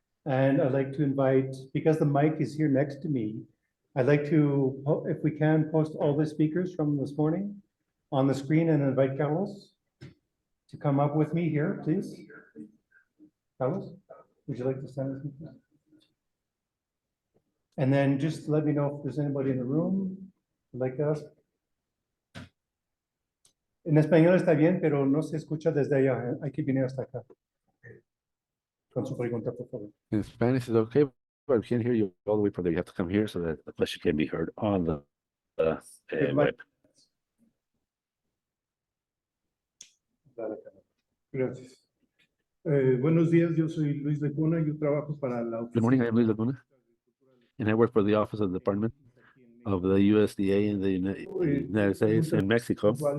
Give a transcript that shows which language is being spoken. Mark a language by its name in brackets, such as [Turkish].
[English] And I'd like to invite, because the mic is here next to me, I'd like to, if we can, post all the speakers from this morning on the screen and invite Carlos to come up with me here, please. Carlos, would you like to stand with me? And then just let me know if there's anybody in the room who'd like to ask. [Spanish] En español está bien, pero no se escucha desde allá. Hay que venir hasta acá. Con su pregunta, por favor. [English] In Spanish is okay, but we can't hear you all the way from there. You have to come here so that the question can be heard on the web. [Spanish] Gracias. Buenos días, yo soy Luis Lecuna, yo trabajo para la [English] Good morning, I'm Luis Laguna, and I work for the Office of the Department of the USDA in the United States and Mexico.